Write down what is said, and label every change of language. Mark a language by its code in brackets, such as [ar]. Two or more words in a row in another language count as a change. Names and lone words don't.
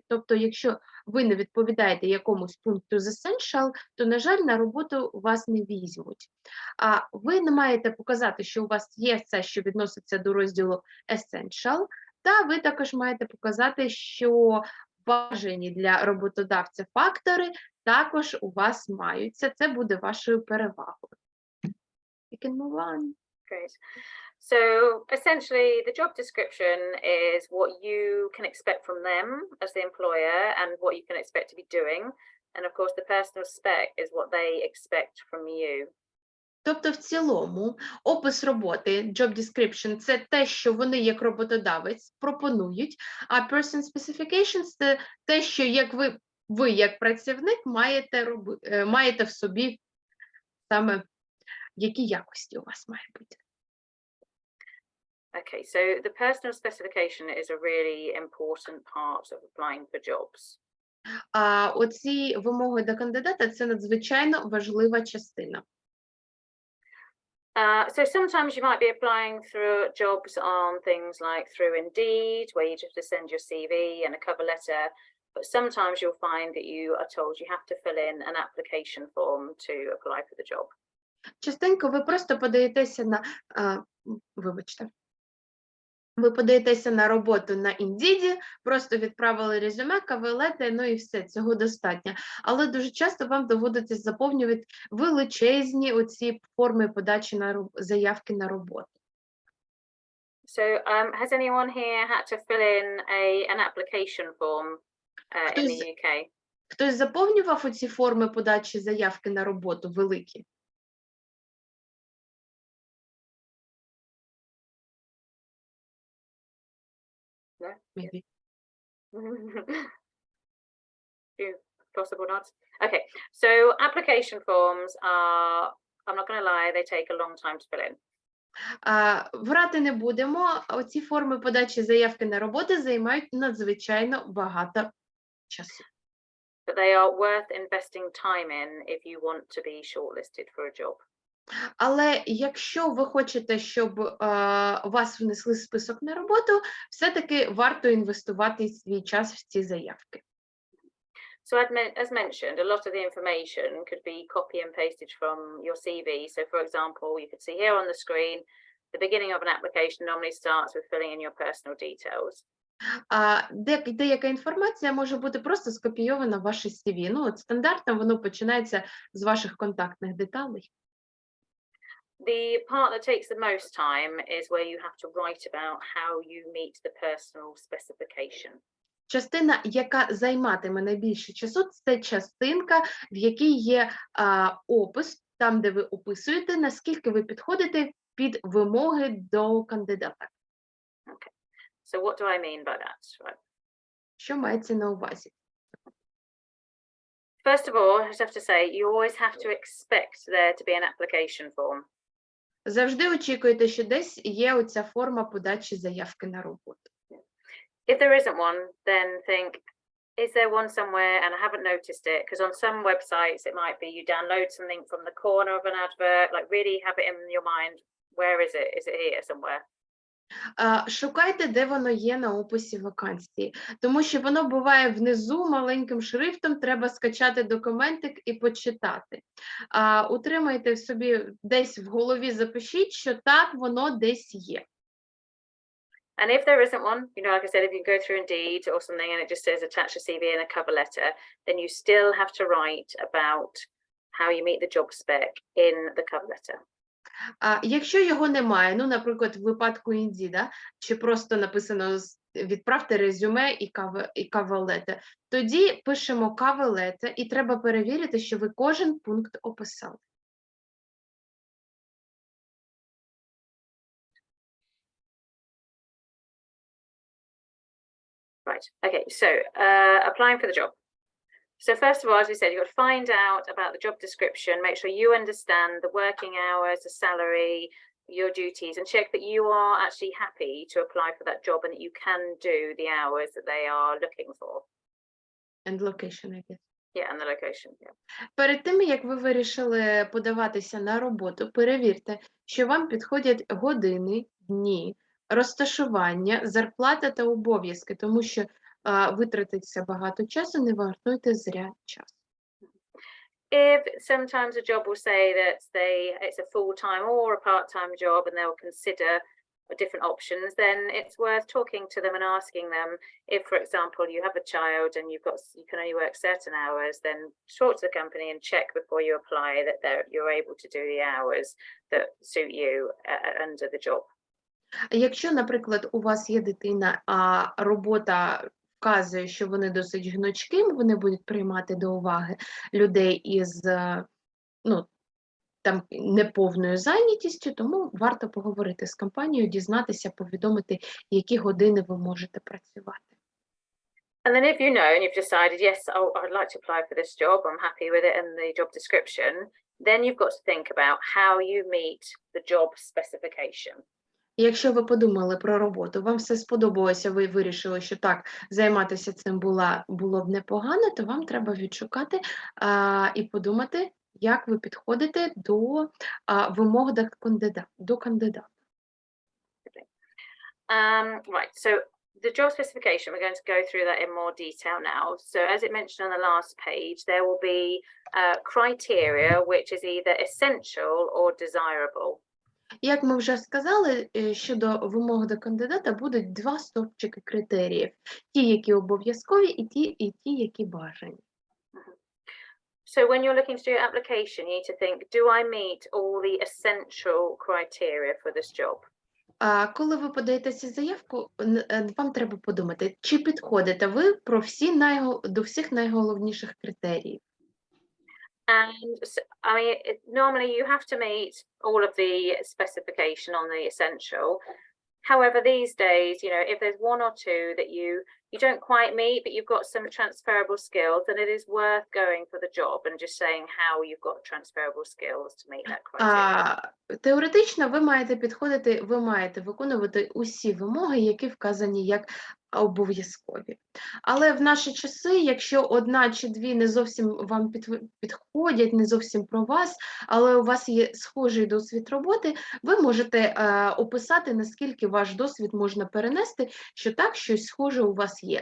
[uk] Тобто, якщо ви не відповідаєте якомусь пункту з essential, то, на жаль, на роботу вас не візьмуть. Ви не маєте показати, що у вас є це, що відноситься до розділу essential, та ви також маєте показати, що бажані для роботодавця фактори також у вас маються. Це буде вашою перевагою. [en] You can move on. Great. So essentially, the job description is what you can expect from them as the employer and what you can expect to be doing. And of course, the personal spec is what they expect from you. [uk] Тобто, в цілому, опис роботи, [en] job description – [uk] це те, що вони як роботодавець пропонують, а [en] person specifications – [uk] це те, що як ви як працівник маєте в собі саме, які якості у вас має бути. [en] Okay, so the personal specification is a really important part of applying for jobs. [uk] Оці вимоги до кандидата – це надзвичайно важлива частина. [en] So sometimes you might be applying through jobs on things like through Indeed, where you just have to send your CV and a cover letter. But sometimes you'll find that you are told you have to fill in an application form to apply for the job. [uk] Частенько ви просто подаєтеся на, ви подаєтеся на роботу на Indeed, просто відправили резюме, кавер-леттер, ну і все, цього достатньо. Але дуже часто вам доводиться заповнювати величезні оці форми подачі на заявки на роботу. [en] So has anyone here had to fill in an application form in the UK? [uk] Хтось заповнював оці форми подачі заявки на роботу великі? [en] No? Maybe. Few possible nods. Okay, so application forms are, I'm not going to lie, they take a long time to fill in. [uk] Врати не будемо, оці форми подачі заявки на роботу займають надзвичайно багато часу. [en] But they are worth investing time in if you want to be shortlisted for a job. [uk] Але якщо ви хочете, щоб вас внесли в список на роботу, все-таки варто інвестувати свій час в ці заявки. [en] So as mentioned, a lot of the information could be copy and pasted from your CV. So for example, you could see here on the screen, the beginning of an application normally starts with filling in your personal details. [uk] Деяка інформація може бути просто скопійована в ваше CV. Ну, от стандартно воно починається з ваших контактних деталей. [en] The part that takes the most time is where you have to write about how you meet the personal specification. [uk] Частина, яка займатиме найбільше часу, це частинка, в якій є опис, там, де ви описуєте, наскільки ви підходите під вимоги до кандидата. [en] Okay. So what do I mean by that? Right. [uk] Що мається на увазі? [en] First of all, I just have to say, you always have to expect there to be an application form. [uk] Завжди очікуйте, що десь є оця форма подачі заявки на роботу. [en] If there isn't one, then think, is there one somewhere and I haven't noticed it? Because on some websites, it might be you download something from the corner of an advert, like really have it in your mind. Where is it? Is it here somewhere? [uk] Шукайте, де воно є на описі вакансії, тому що воно буває внизу маленьким шрифтом, треба скачати документик і почитати. Утримайте в собі, десь в голові запишіть, що так, воно десь є. [en] And if there isn't one, you know, like I said, if you go through Indeed or something and it just says attach a CV and a cover letter, then you still have to write about how you meet the job spec in the cover letter. [uk] Якщо його немає, ну, наприклад, в випадку Indeed, чи просто написано відправте резюме і кавер-летер. Тоді пишемо кавер-летер, і треба перевірити, що ви кожен пункт описали. [en] Right. Okay. So applying for the job. So first of all, as we said, you've got to find out about the job description, make sure you understand the working hours, the salary, your duties, and check that you are actually happy to apply for that job and that you can do the hours that they are looking for. And location, I guess. Yeah, and the location. Yeah. [uk] Перед тим, як ви вирішили подаватися на роботу, перевірте, що вам підходять години, дні, розташування, зарплата та обов'язки, тому що витратиться багато часу, не вартуйте зря час. [en] If sometimes a job will say that it's a full-time or a part-time job and they'll consider different options, then it's worth talking to them and asking them if, for example, you have a child and you can only work certain hours, then talk to the company and check before you apply that you're able to do the hours that suit you under the job. [uk] Якщо, наприклад, у вас є дитина, а робота вказує, що вони досить гнучкі, вони будуть приймати до уваги людей із там неповною зайнятістю, тому варто поговорити з компанією, дізнатися, повідомити, які години ви можете працювати. [en] And then if you know and you've decided, yes, I'd like to apply for this job, I'm happy with it and the job description, then you've got to think about how you meet the job specification. [uk] Якщо ви подумали про роботу, вам все сподобалося, ви вирішили, що так, займатися цим було б непогано, то вам треба відшукати і подумати, як ви підходите до вимог до кандидата. [en] Right, so the job specification, we're going to go through that in more detail now. So as it mentioned on the last page, there will be criteria which is either essential or desirable. [uk] Як ми вже сказали, щодо вимог до кандидата будуть два стовпчики критеріїв. Ті, які обов'язкові, і ті, які бажані. [en] So when you're looking to do your application, you need to think, do I meet all the essential criteria for this job? [uk] Коли ви подаєтеся заявку, вам треба подумати, чи підходите ви до всіх найголовніших критеріїв. [en] And so, I mean, normally you have to meet all of the specification on the essential. However, these days, you know, if there's one or two that you don't quite meet, but you've got some transferable skills, then it is worth going for the job and just saying how you've got transferable skills to meet that criteria. [uk] Теоретично ви маєте виконувати усі вимоги, які вказані як обов'язкові. Але в наші часи, якщо одна чи дві не зовсім вам підходять, не зовсім про вас, але у вас є схожий досвід роботи, ви можете описати, наскільки ваш досвід можна перенести, що так, щось схоже у вас є.